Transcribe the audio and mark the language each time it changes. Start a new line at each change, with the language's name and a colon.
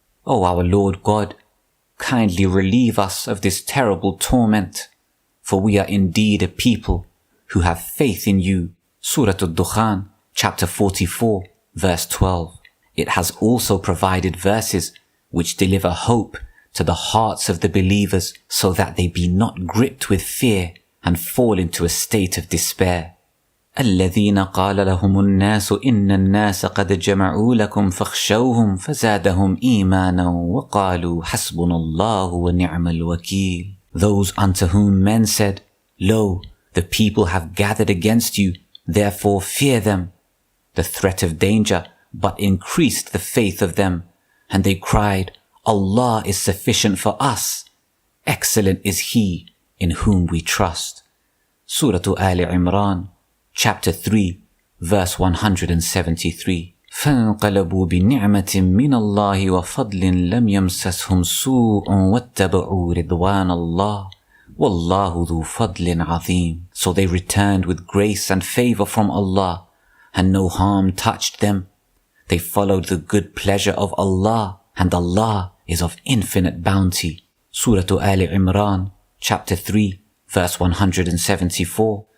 English: O our Lord God, kindly relieve us of this terrible torment, for we are indeed a people who have faith in you. Surah Al-Dukhan, chapter 44, verse 12. It has also provided verses which deliver hope to the hearts of the believers so that they be not gripped with fear and fall into a state of despair.
Arabic: الذين قال لهم الناس إن الناس قد جمعوا لكم فاخشوهم فزادهم إيمانا وقالوا حسبنا الله ونعم الوكيل.
English: Those unto whom men said, Lo, the people have gathered against you, therefore fear them. The threat of danger but increased the faith of them, and they cried, Allah is sufficient for us. Excellent is He in whom we trust. Surah Ali Imran, chapter 3, verse 173.
Arabic: فانقلبوا بنعمة من الله وفضل لم يمسسهم سوء واتبعوا رضوان الله والله ذو فضل عظيم.
English: So they returned with grace and favor from Allah, and no harm touched them. They followed the good pleasure of Allah, and Allah is of infinite bounty. Surah Ali Imran, chapter 3, verse 174.